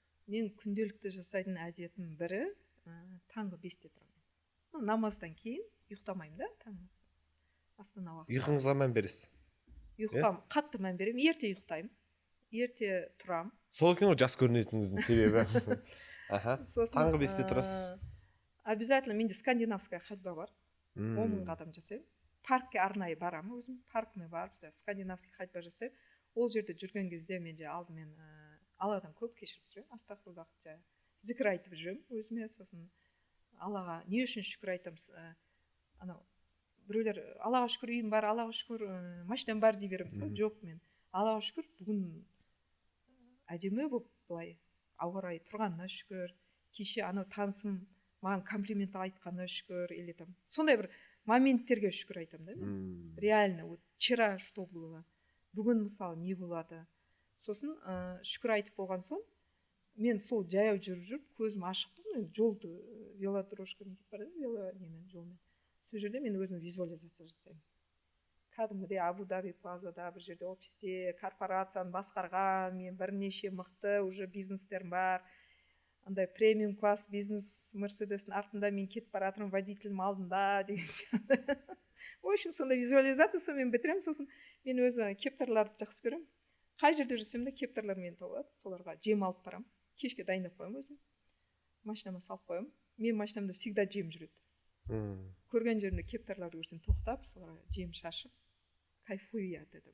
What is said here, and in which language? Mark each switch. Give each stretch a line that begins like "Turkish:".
Kazakh: Мен күнделікті жасайтын әдетім бірі, таңғы 5-те тұрамын. Намаздан кейін ұйықтамаймын да, таңғы астана уақытта. Ұйқыңызға мән бересіз? Ұйықтам, қатты мән беремін, ерте ұйықтаймын, ерте тұрам. Сол екен ғой жас көрінетініңіздің себебі. Таңғы 5-те тұрасыз? Обязательно менде скандинавская ходьба бар. 10 қадам жасаймын. Паркке арнайы барамын өзім, паркіме барып, скандинавский ходьба жасаймын. Ол жерде жүрген кезде менде алдымен Алладан көп кешіріп жүремін, астағфируллах, зікір айтып жүремін өзіме. Сосын Аллаға не үшін шүкір айтамыз? Анау біреулер Аллаға шүкір үйім бар, Аллаға шүкір машинам бар дей береміз ғой. Жоқ, мен Аллаға шүкір бүгін әдемі болып былай ауа райы тұрғанына шүкір, кеше анау танысым маған комплимент айтқанына шүкір, или там сондай бір моменттерге шүкір айтамын да мен.
Russian: Реально вот вчера что было,
Kazakh: бүгін мысалы не болады. Сосын шүкір айтып болған соң мен сол жаяу жүріп көзім ашық, жолды велодорожкамен кетіп бара жатырмын, жолмен. Сол жерде мен өзім визуализация жасаймын. Кәдімгідей Абу Даби плазада бір жерде офисте корпорацияны басқарған, мен бірнеше мықты уже бизнестерім бар. Андай премиум класс бизнес Мерседестің артында мен кетіп бара жатырмын, водителім алдында деген сияқты. В общем, сондай визуализация, сонымен бітіремін. Сосын мен өзі кептарларды жақсы көремін. Қай жерде жүрсем де кептарлар мені тауып, соларға жем алып барамын. Кешке дайындап қоямын өзім. Машинама салып қоямын. Мен машинамда всегда жем жүреді. Көрген жерімде кептарларды көрсем тоқтап, соларға жем шашып,
Russian: кайфую от этого.